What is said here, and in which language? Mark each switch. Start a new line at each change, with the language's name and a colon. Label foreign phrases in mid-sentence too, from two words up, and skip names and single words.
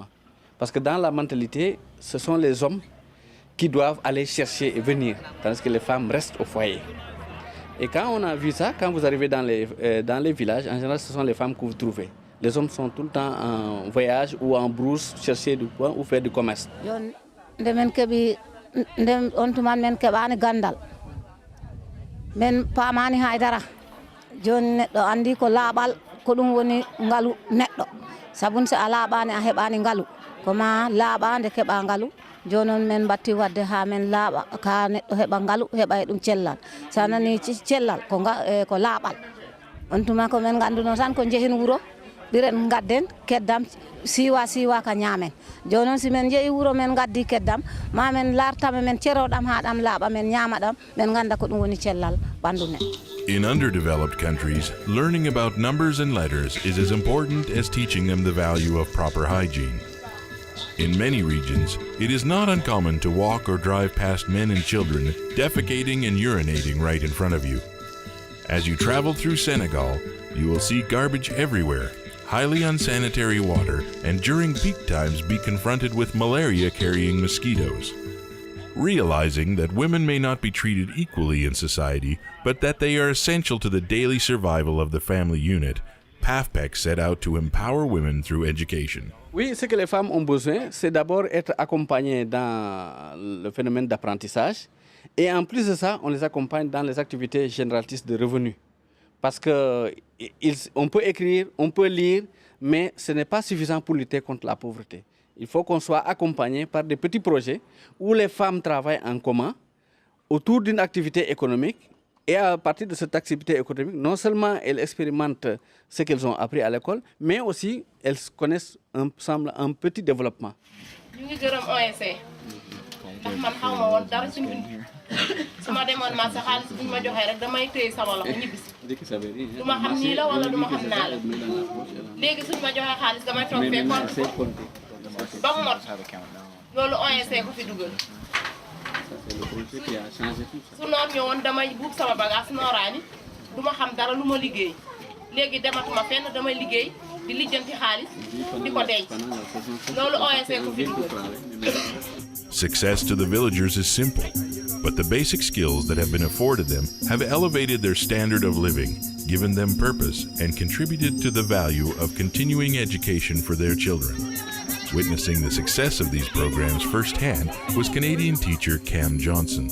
French: Parce que dans la mentalité, ce sont les hommes qui doivent aller chercher et venir, tandis que les femmes restent au foyer. Et quand on a vu ça, quand vous arrivez dans les villages, en général, ce sont les femmes que vous trouvez. Les hommes sont tout le temps en voyage ou en brousse, chercher du pain ou faire du commerce.
Fula: On tuman men keɓani gandal men pamani haydara joni neɗɗo andi ko laaɓal ko ɗum woni ngalu neɗɗo sabun so a laaɓani a heɓani ngalu koma laaɓande keɓa ngalu jonon men batti wadde ha men laaɓa ka neɗɗo heɓa ngalu heɓa e ɗum cellal sa nani cellal ko laaɓal on tuma ko men ganduno tan ko jeehin wuuro ɓiren gadden keddam siwa ka ñaamen jonon si men jeeyi wuro men gaddi keddam ma men lartama men ceroɗam ha ɗam laaɓa men ñaama ɗam men ganda ko ɗum woni cellal ɓandu nen.
English: In underdeveloped countries, learning about numbers and letters is as important as teaching them the value of proper hygiene. In many regions, it is not uncommon to walk or drive past men and children defecating and urinating right in front of you. As you travel through Senegal, you will see garbage everywhere, highly unsanitary water, and during peak times be confronted with malaria-carrying mosquitoes. Realizing that women may not be treated equally in society, but that they are essential to the daily survival of the family unit, PAFPEC set out to empower women through education.
French: Oui, ce que les femmes ont besoin, c'est d'abord être accompagnées dans le phénomène d'apprentissage. Et en plus de ça, on les accompagne dans les activités génératrices de revenus. Parce qu'on peut écrire, on peut lire, mais ce n'est pas suffisant pour lutter contre la pauvreté. Il faut qu'on soit accompagné par des petits projets où les femmes travaillent en commun autour d'une activité économique. Et à partir de cette activité économique, non seulement elles expérimentent ce qu'elles ont appris à l'école, mais aussi elles connaissent un petit développement.
Wolof: ñu ngi gërëm OSC ndax man xaw ma woon dara ci mbind su ma demoon ma sa xaalis bu ñu ma joxee rek damay téye sama loxo ñibbisi du ma xam nii la wala du ma xam naa la léegi suñu ma joxee xaalis damay toog fee compte ba mu mot loolu OSC ko fi dugal su noor ñëwoon damay buub sama bagage nooraani du ma xam dara lu ma liggéey léegi dematuma fenn damay liggéey di lijjanti xaalis di ko denc loolu OSC ko fi dugal.
English: Success to the villagers is simple, but the basic skills that have been afforded them have elevated their standard of living, given them purpose, and contributed to the value of continuing education for their children. Witnessing the success of these programs firsthand was Canadian teacher Cam Johnson.